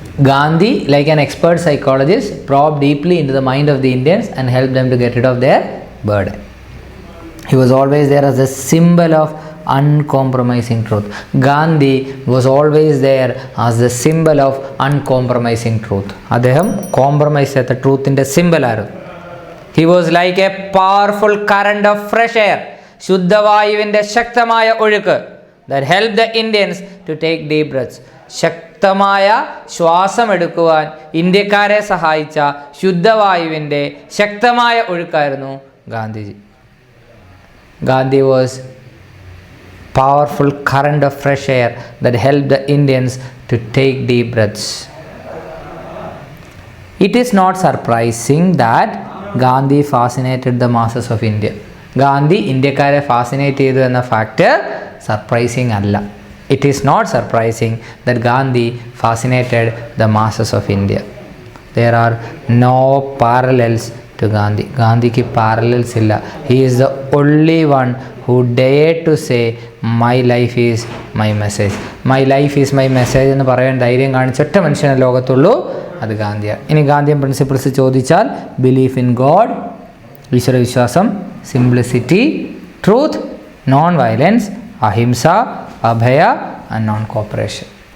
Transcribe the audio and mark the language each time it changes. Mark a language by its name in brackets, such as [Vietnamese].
[English] Gandhi like an expert psychologist probed deeply into the mind of the Indians and help them to get rid of their burden. He was always there as a symbol of uncompromising truth. Gandhi was always there as the symbol of uncompromising truth. [Malayalam] അദ്ദേഹം compromise ചെയ്യാത്ത ട്രൂത്തിൻ്റെ സിംബലായിരുന്നു. [English] He was like a powerful current of fresh air. [Malayalam] ശുദ്ധവായുവിൻ്റെ ശക്തമായ ഒഴുക്ക് [English] that helped the Indians to take deep breaths. [Malayalam] ശക്തമായ ശ്വാസമെടുക്കുവാൻ ഇന്ത്യക്കാരെ സഹായിച്ച ശുദ്ധവായുവിൻ്റെ ശക്തമായ ഒഴുക്കായിരുന്നു Gandhiji. [English] Gandhi was powerful current of fresh air that helped the Indians to take deep breaths. It is not surprising that Gandhi fascinated the masses of India. [Malayalam] Gandhi ഇന്ത്യക്കാരെ fascinate ചെയ്തു എന്ന fact surprising അല്ല. [English] It is not surprising that Gandhi fascinated the masses of India. There are no parallels to Gandhi. [Malayalam] ഗാന്ധിക്ക് parallels ഇല്ല. [English] He is the only one who dared to say my life is my message. My life is my message [Malayalam] എന്ന് പറയാൻ ധൈര്യം കാണിച്ച ഒറ്റ മനുഷ്യനെ ലോകത്തുള്ളൂ, അത് ഗാന്ധിയാണ്. ഇനി ഗാന്ധിയൻ പ്രിൻസിപ്പിൾസ് ചോദിച്ചാൽ [English] belief in God, [Malayalam] ഈശ്വരവിശ്വാസം, simplicity, truth, non violence, ahimsa, Abhaya and non corporation.